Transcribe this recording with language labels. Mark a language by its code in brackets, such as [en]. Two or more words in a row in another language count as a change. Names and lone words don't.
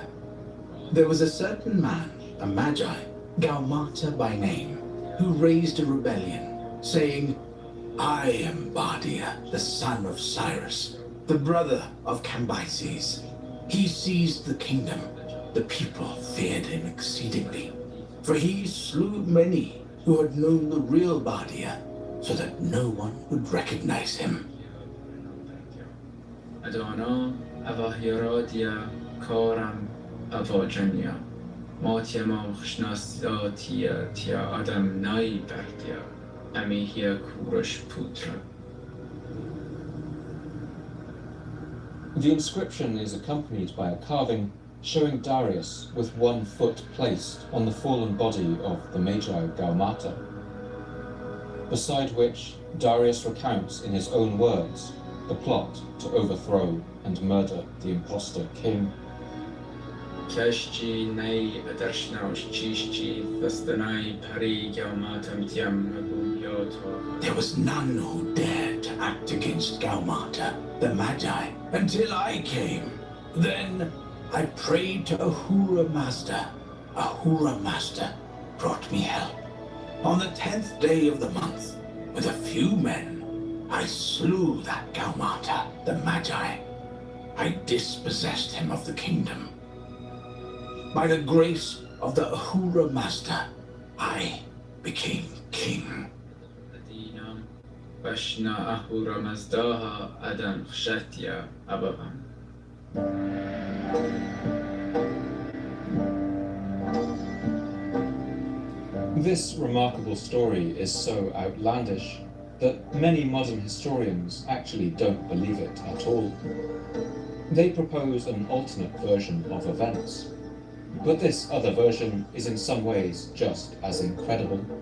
[en] There was a certain man, a Magi, Gaumata by name, who raised a rebellion, saying, "I am Bardia, the son of Cyrus, the brother of Cambyses. He seized the kingdom. The people feared him exceedingly, for he slew many who had known the real Bardia, so that no one would recognize him." [peo] Adona avahiradia koram avajanya. Motiamo shnasdatia tia adam nai bardia. Amihia kurush putra. [en] The inscription is accompanied by a carving showing Darius with one foot placed on the fallen body of the Magi Gaumata, beside which Darius recounts in his own words the plot to overthrow and murder the impostor king. [peo] Kashchi nay adarshnaosh chishchi vastanai pari Gaumatam tiam aguyoto. [en] There was none who dared to act against Gaumata, the Magi, until I came. Then I prayed to Ahura Mazda. Ahura Mazda brought me help. On the 10th day of the month, with a few men, I slew that Gaumata, the Magi. I dispossessed him of the kingdom. By the grace of the Ahura Mazda, I became king. [peo] دینم بشنا اهورا مزداها ادم خشتیا ابوام. [en] This remarkable story is so outlandish that many modern historians actually don't believe it at all. They propose an alternate version of events, but this other version is in some ways just as incredible.